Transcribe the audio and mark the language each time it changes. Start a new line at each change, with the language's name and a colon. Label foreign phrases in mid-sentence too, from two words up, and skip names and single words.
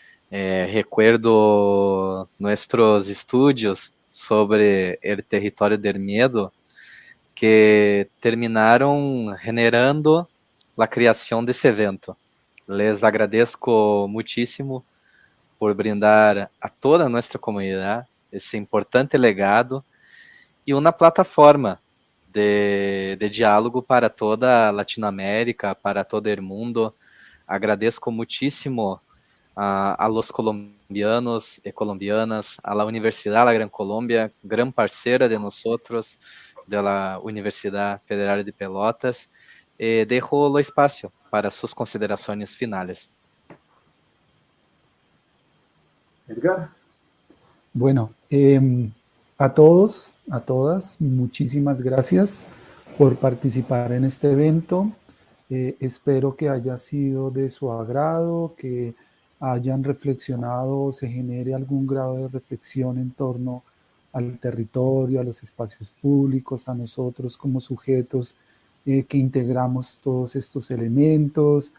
Spanish: Recuerdo nuestros estudios sobre el territorio del miedo que terminaron generando la creación
Portuguese: desse evento,
Spanish: Les agradezco muchísimo por brindar a toda nuestra comunidad
Portuguese: esse importante legado e uma plataforma
Spanish: de diálogo para toda Latinoamérica, para todo el mundo. Agradezco muchísimo a los colombianos y colombianas, a la Universidad La Gran Colombia, gran parceira de nosotros, de la Universidad Federal de Pelotas.
Portuguese: Dejo o espaço para suas considerações finais.
Spanish: Edgar. Bueno, a todos, a todas, muchísimas gracias por participar en este evento. Espero que haya sido de su agrado, que hayan reflexionado, se genere algún grado de reflexión en torno al territorio, a los espacios públicos, a nosotros como sujetos que integramos todos estos elementos.